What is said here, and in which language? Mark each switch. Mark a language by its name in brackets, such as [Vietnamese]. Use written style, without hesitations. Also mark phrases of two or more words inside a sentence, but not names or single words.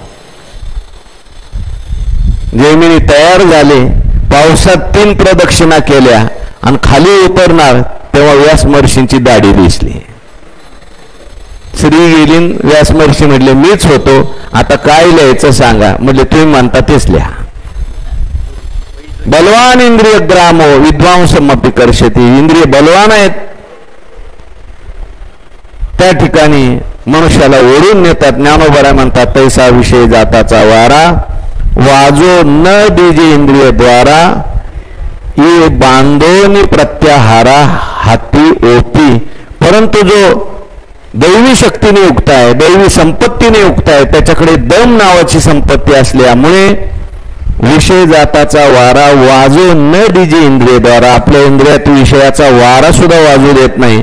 [Marathi] जैमिनी तयार झाले, पावसात 3 प्रदक्षिणा केल्या आणि खाली उतरणार तेव्हा व्यास महर्षींची दाढी दिसली. श्री गेली. व्यास महर्षी म्हटले, मीच होतो, आता काय लिहायचं सांगा. म्हटले, तुम्ही म्हणता तेच लिहा. [Sanskrit] बलवान इंद्रिय ग्रामो विद्वांसमपि कर्षति. [Marathi] इंद्रिय बलवान आहेत, त्या ठिकाणी मनुष्याला ओढून नेतात. ज्ञानोबराय म्हणतात, तैसा विषय जाताचा वारा, वाजो न दीजे इंद्रिय द्वारा, ये बांधोनी प्रत्याहारा हाती ओपी. परंतु जो दैवी शक्तीने युक्त आहे, दैवी संपत्तीने युक्त आहे, त्याच्याकडे दम नावाची संपत्ती असल्यामुळे विषय जाताचा वारा वाजो न दीजे इंद्रिय द्वारा, आपल्या इंद्रियात विषयाचा वारा सुद्धा वाजू देत नाही.